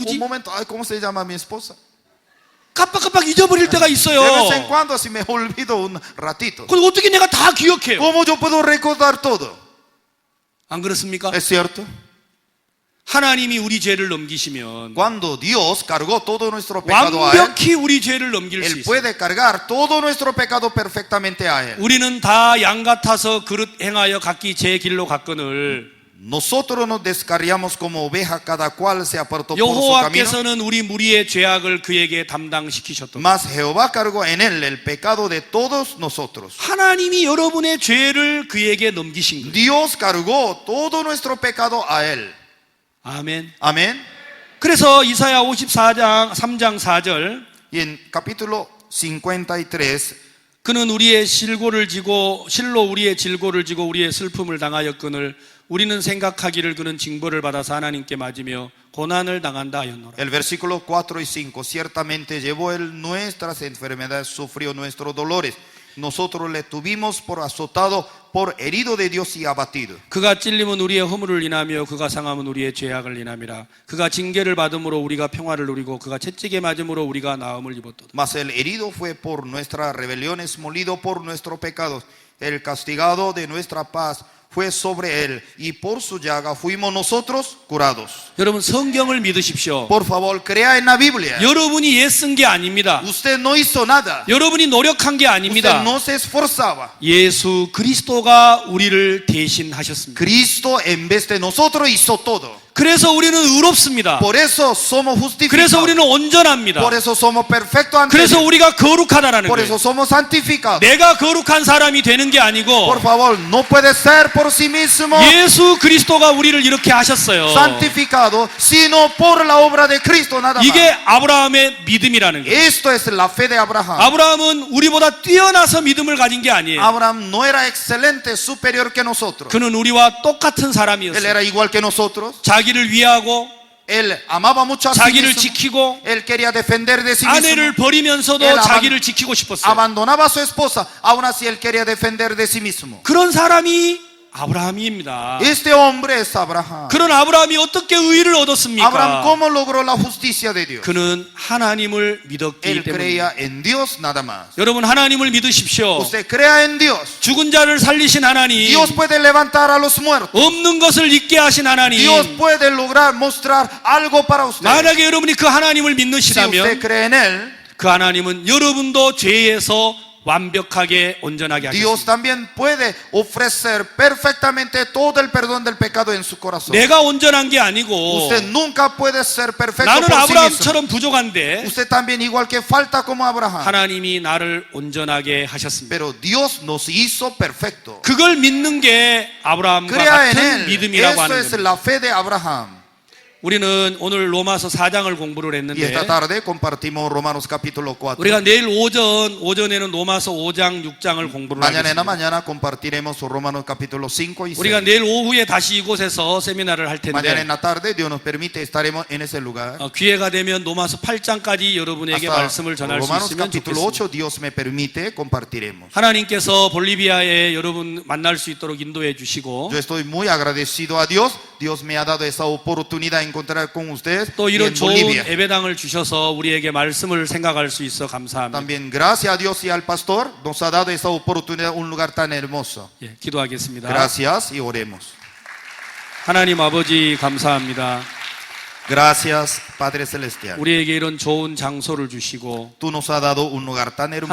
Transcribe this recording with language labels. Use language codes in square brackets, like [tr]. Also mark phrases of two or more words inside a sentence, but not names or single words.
[ko] 누구지? [es] momento, ay, ¿cómo se llama mi esposa? [ko] 깜빡깜빡 잊어버릴 때가 있어요. [es] De vez en cuando así me olvido un ratito. [ko] 그럼 어떻게 내가 다 기억해요? [es] ¿Cómo yo puedo recordar todo? [ko] 안 그렇습니까? [es] ¿Es cierto? [ko] 하나님이 우리 죄를 넘기시면 [es] Cuando Dios cargó todo nuestro pecado a Él, [ko] 완벽히 우리 죄를 넘길 수 [es] Él [ko] 있어요. [es] puede cargar todo nuestro pecado perfectamente a Él. [ko] 우리는 다 양 같아서 그릇 행하여 각기 제 길로 갔거늘 [es] Nosotros nos descarriamos como oveja, cada cual se apartó por su camino. [ko] 여호와께서는 우리 무리의 죄악을 그에게 담당시키셨다. [es] Mas Jehová cargó en Él el pecado de todos nosotros. [ko] 하나님이 여러분의 죄를 그에게 넘기신 거예요. [es] Dios cargó todo nuestro pecado a Él. [ko] 아멘. [es] Amén. [ko] 그래서 이사야 54장 3장 4절 [es] Y en capítulo 53, [ko] 그는 우리의 실고를 지고 실로 우리의 질고를 지고 우리의 슬픔을 당하였거늘 우리는 생각하기를 그는 징벌을 받아서 하나님께 맞으며 고난을 당한다 하였노라. [es] el versículo 4 y 5, ciertamente llevó Él nuestras enfermedades, sufrió nuestros dolores. Nosotros le tuvimos por azotado, por herido de Dios y abatido. [ko] 그가 찔림은 우리의 허물을 인하며 그가 상함은 우리의 죄악을 인함이라. 그가 징계를 받음으로 우리가 평화를 누리고 그가 채찍에 맞음으로 우리가 나음을 입었도다. [es] Mas el herido fue por nuestras rebeliones, molido por nuestros pecados. El castigado de nuestra paz fue sobre Él, y por su llaga fuimos nosotros curados. [ko] 여러분 성경을 믿으십시오. [es] Por favor, crea en la Biblia. [ko] 여러분이 애쓴 게 아닙니다. [es] Usted no hizo nada. [ko] 여러분이 노력한 게 [es] Usted [ko] 아닙니다. [es] no se esforzaba. [ko] 예수 그리스도가 우리를 대신하셨습니다. [es] Cristo en vez de nosotros hizo todo. [ko] 그래서 우리는 의롭습니다. [es] Por eso somos [ko] 그래서 [es] justificados. [ko] 우리는 온전합니다. [es] Por eso somos perfectos ante [ko] 그래서 [es] Dios. [ko] 우리가 거룩하다라는 [es] Por [ko] 거예요. [es] eso somos santificados. [ko] 내가 거룩한 사람이 되는 게 아니고 [es] Por favor, no puede ser por sí mismo [ko] 예수 그리스도가 우리를 이렇게 하셨어요. [es] santificado, sino por la obra de Cristo nada más. [ko] 이게 아브라함의 믿음이라는 거예요. [es] Esto es la fe de Abraham. [ko] 아브라함은 우리보다 뛰어나서 믿음을 가진 게 아니에요. [es] Abraham no era excelente, superior que nosotros. [ko] 그는 우리와 똑같은 [es] Él [ko] 사람이었어요. [es] era igual que nosotros. [ko] 자기를 위하고 [es] Él amaba mucho a sí [ko] 자기를 [es] mismo. [ko] 지키고 [es] Él quería defender de sí mismo. [ko] 아내를 버리면서도 [es] él [ko] 자기를 지키고 싶었어요. [es] Abandonaba a su esposa, aún así él quería defender de sí mismo. [ko] 그런 사람이 아브라함입니다. [es] Este hombre es Abraham. [ko] 그런 아브라함이 어떻게 의를 [es] Abraham, [ko] 얻었습니까? [es] ¿cómo logró la justicia de Dios? [ko] 그는 하나님을 믿었기 [es] Él [ko] 때문에. [es] creía en Dios nada más. [ko] 여러분 하나님을 믿으십시오. [es] Usted crea en Dios. [ko] 죽은 자를 살리신 하나님, [es] Dios puede levantar a los muertos. [ko] 없는 것을 있게 하신 하나님. [es] Dios puede lograr mostrar algo para usted. [ko] 만약에 여러분이 그 하나님을 [es] Si usted [ko] 믿으시다면 [es] cree en Él, [ko] 그 하나님은 여러분도 죄에서 완벽하게 온전하게 [es] Dios [ko] 하셨습니다. [es] también puede ofrecer perfectamente todo el perdón del pecado en su corazón. [ko] 내가 온전한 게 아니고 [es] Usted nunca puede ser perfecto [ko] 나는 [es] por sí mismo. [ko] 아브라함처럼 부족한데 [es] Usted también igual que falta como Abraham. [ko] 하나님이 나를 온전하게 하셨습니다. [es] Pero Dios nos hizo perfecto. [ko] 그걸 믿는 게 아브라함과 [es] Crea en [ko] 같은 [es] Él. [ko] 믿음이라고 [es] Eso [ko] 하는 [es] es [ko] 겁니다. [es] la fe de Abraham. [ko] 우리는 오늘 로마서 4장을 공부를 [es] Y [ko] 했는데 [es] esta tarde compartimos Romanos capítulo 4. [ko] 우리가 내일 오전에는 로마서 5장, 6장을 공부를 [es] Mañana en la [ko] 하겠습니다. [es] mañana compartiremos Romanos capítulo 5 y 6. [ko] 우리가 내일 오후에 다시 이곳에서 세미나를 할 [es] Mañana [ko] 텐데 [es] en la tarde, Dios nos permite, estaremos en ese lugar. [ko] 기회가 되면 로마서 8장까지 여러분에게 [es] Hasta [ko] 말씀을 전할 수 [es] Romanos [ko] 있으면 [es] capítulo [ko] 좋겠습니다. [es] 8, Dios me permite, compartiremos. [ko] 하나님께서 볼리비아에 여러분 만날 수 있도록 인도해 주시고 [es] Yo estoy muy agradecido a Dios. Dios me ha dado esa oportunidad de encontrar con ustedes [ko] 또 [es] y [ko] 이런 [es] en [ko] 좋은 [es] Bolivia. [ko] 예배당을 주셔서 우리에게 말씀을 생각할 수 있어 감사합니다. [es] También gracias a Dios y al pastor nos ha dado esa oportunidad, un lugar tan hermoso. [ko] 예, 기도하겠습니다. [es] Gracias y oremos. [ko] 하나님 아버지 감사합니다. [es] Gracias, Padre Celestial. [ko] 우리에게 이런 좋은 장소를 주시고 [es] Tú nos has dado un lugar tan hermoso.